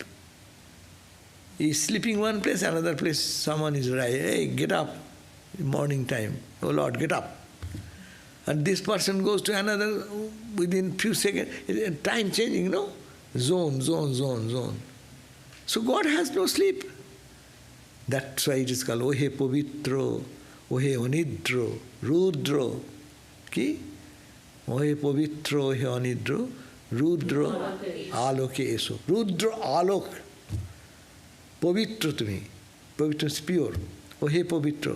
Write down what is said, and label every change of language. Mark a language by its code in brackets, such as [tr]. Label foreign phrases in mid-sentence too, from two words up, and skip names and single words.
[en] He is sleeping one place, another place, someone is right, hey, get up, morning time, oh Lord, get up. And this person goes to another within few seconds, time changing, no? Zone. So God has no sleep. That's why it is called [bn] ওহে পবিত্র, ওহে অনিদ্র, রুদ্র. কি? ওহে পবিত্র, ওহে অনিদ্র, রুদ্র, আলোকে এসো. রুদ্র আলোক. [en] Pavitra to me. Pavitra is pure. [bn] ওহে পবিত্র.